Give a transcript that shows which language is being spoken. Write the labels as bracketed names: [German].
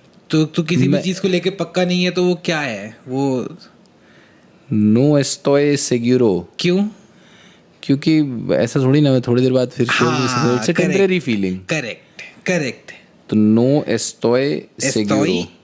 [Hindi] तो किसी भी चीज को लेके पक्का नहीं है तो वो क्या है? वो [Spanish] नो estoy seguro. [Hindi] क्यों? क्योंकि ऐसा थोड़ी ना मैं थोड़ी देर बाद फिर [English] It's a temporary feeling. [Hindi] Correct. [Spanish] तो नो estoy seguro.